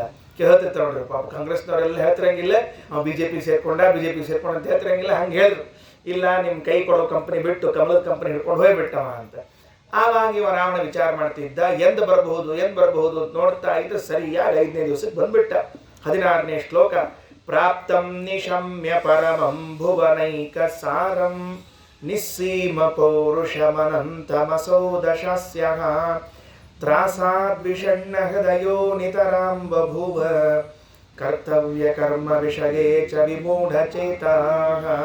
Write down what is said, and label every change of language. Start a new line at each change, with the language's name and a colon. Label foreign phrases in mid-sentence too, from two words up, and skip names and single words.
Kannada: ಹೇಳ್ತಿರ್ತಾರೆ ನೋಡ್ರಿ ಪಾಪ, ಕಾಂಗ್ರೆಸ್ನವರೆಲ್ಲ ಹೇಳ್ತಿರಂಗಿಲ್ಲ ಅವ ಬಿಜೆಪಿ ಸೇರ್ಕೊಂಡ ಅಂತ ಹೇಳ್ತಿರಂಗಿಲ್ಲ. ಹಂಗೆ ಹೇಳಿದ್ರು, ಇಲ್ಲ ನಿಮ್ಮ ಕೈ ಕೊಡೋ ಕಂಪನಿ ಬಿಟ್ಟು ಕಮಲದ ಕಂಪನಿ ಹಿಡ್ಕೊಂಡು ಹೋಗ್ಬಿಟ್ಟವ ಅಂತ. ಆವಾಗ ಇವ ರಾವಣ ವಿಚಾರ ಮಾಡ್ತಿದ್ದ, ಎಂದ ಬರಬಹುದು ಅಂತ ನೋಡ್ತಾ ಇದ್ದ. ಸರಿಯಾಗಿ 5ನೇ ದಿವಸಕ್ಕೆ ಬಂದ್ಬಿಟ್ಟ. 16ನೇ ಶ್ಲೋಕ.
Sanskrit: ಪ್ರಾಪ್ತಂ ನಿಶಮ್ಯ ಪರಮಂ ಭುವನೈಕ ಸಾರಂ ನಿಸ್ಸೀಮ ಪೌರುಷಮನಂತಮಸೌ ದಶಸ್ಯಃ ತ್ರಾಸಾದ್ವಿಷಣ್ಣ ಹೃದಯೋ ನಿತರಾಂ ಬಭೂವ ಕರ್ತವ್ಯ ಕರ್ಮ ವಿಷಯೇ ಚ ವಿಮೂಢಚೇತಾಃ.